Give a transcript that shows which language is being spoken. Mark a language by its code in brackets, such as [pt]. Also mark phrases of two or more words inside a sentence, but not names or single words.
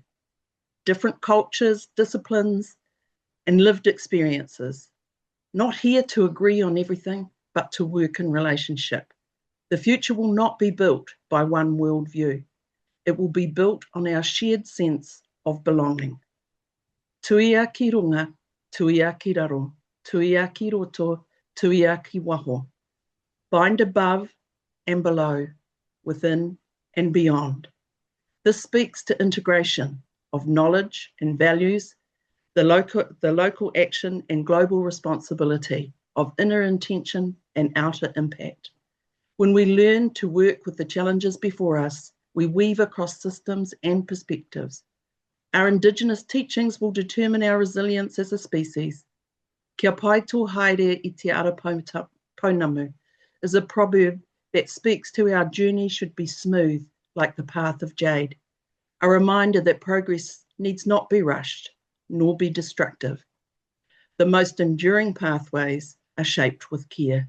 [en] Different cultures, disciplines, and lived experiences. Not here to agree on everything, but to work in relationship. The future will not be built by one worldview. It will be built on our shared sense of belonging. [mi] Tuia ki runga, tuia ki raro, tuia ki roto, tuia ki waho. [en] Bind above and below, within and beyond. This speaks to integration of knowledge and values, the local action and global responsibility of inner intention and outer impact. When we learn to work with the challenges before us, we weave across systems and perspectives. Our Indigenous teachings will determine our resilience as a species. [mi] Kia pai tō haere I te ara pounamu [en] is a proverb that speaks to our journey should be smooth, like the path of jade, a reminder that progress needs not be rushed, nor be destructive. The most enduring pathways are shaped with care.